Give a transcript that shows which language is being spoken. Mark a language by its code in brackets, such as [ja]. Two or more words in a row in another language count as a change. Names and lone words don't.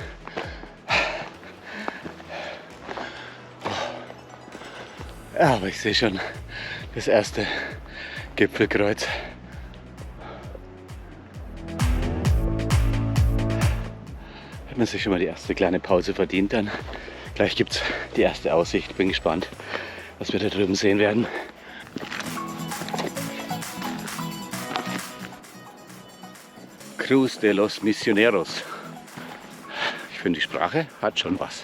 [de] Ja, aber ich sehe schon das erste Gipfelkreuz. Hat man sich schon mal die erste kleine Pause verdient dann. Gleich gibt es die erste Aussicht. Bin gespannt, was wir da drüben sehen werden. Cruz de los Misioneros. Ich finde, die Sprache hat schon was.